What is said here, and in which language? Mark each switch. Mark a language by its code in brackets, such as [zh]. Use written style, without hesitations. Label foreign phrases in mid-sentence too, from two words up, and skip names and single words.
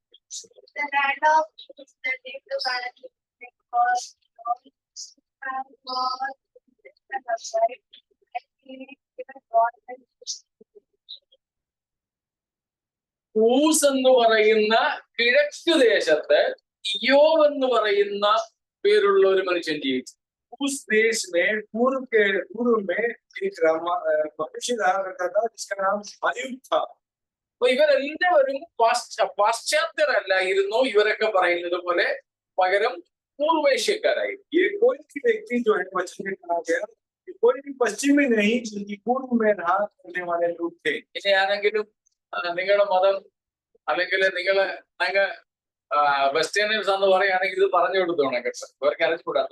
[ml] ഊസ് എന്ന് പറയുന്ന കിഴക്ക് ദേശത്ത് ഇയ്യോബ് എന്ന് പറയുന്ന പേരുള്ള ഒരു മനുഷ്യൻ ജീവിച്ചു. [hi] उस देश में पूर्व में एक मनुष्य रहा करता था जिसका नाम अय्यूब था। [ml] അപ്പൊ ഇവരെല്ലാവരും പാശ്ചാത്യരല്ലായിരുന്നു, ഇവരൊക്കെ പറയുന്നത് പോലെ, പകരം പൂർവേഷ്യക്കാരായി. [hi] ये कोई भी व्यक्ति जो है वचन में कहा गया कोई भी पश्चिमी नहीं, बल्कि पूर्व में रहा करने वाले लोग थे। [ml] ഇനി ആരെങ്കിലും നിങ്ങളുടെ മതം അല്ലെങ്കിൽ നിങ്ങള് വെസ്റ്റേണിയൻസ് എന്ന് പറയുകയാണെങ്കിൽ ഇത് പറഞ്ഞു കൊടുത്തോണേ കേട്ടോ, അവർക്ക് അറിഞ്ഞുകൂടാത്തോ.